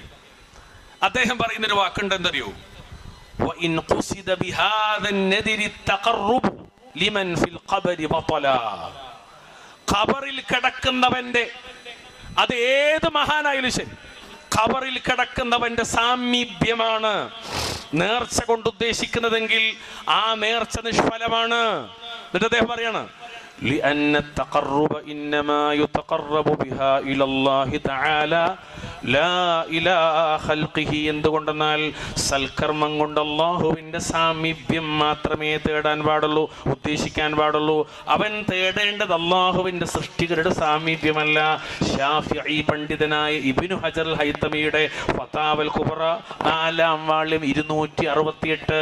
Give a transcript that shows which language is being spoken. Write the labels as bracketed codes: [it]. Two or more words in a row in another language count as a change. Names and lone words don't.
[ml] അദ്ദേഹം പറയുന്ന ഒരു വാക്കുണ്ട്, എന്തറിയോ? [ar] وإن قصد بهذا النذر التقرب لمن في القبر بطل. [ml] ഖബറിൽ കിടക്കുന്നവന്റെ, അത് ഏത് മഹാനായാലും ശരി, ഖബറിൽ കിടക്കുന്നവന്റെ സാമീപ്യമാണ് നേർച്ച കൊണ്ട് ഉദ്ദേശിക്കുന്നതെങ്കിൽ ആ നേർച്ച നിഷ്ഫലമാണ്. എന്നിട്ട് അദ്ദേഹം പറയാണ്, [ar] لأن التقرب إنما يتقرب بها إلى الله تعالى لا إلى خلقه. [ml] എന്തുകൊണ്ടെന്നാൽ സൽക്കർമ്മം കൊണ്ട് അല്ലാഹുവിന്റെ സാമീപ്യം മാത്രമേ തേടാൻ പാടുള്ളൂ, ഉദ്ദേശിക്കാൻ പാടുള്ളൂ. അവൻ തേടേണ്ടത് അല്ലാഹുവിന്റെ സൃഷ്ടികളുടെ സാമീപ്യമല്ല. ശാഫിഈ പണ്ഡിതനായ ഇബ്നു ഹജർ അൽ ഹൈതമിയുടെ ഫതാവൽ കുബ്ര 4-ാം വാള്യം 268.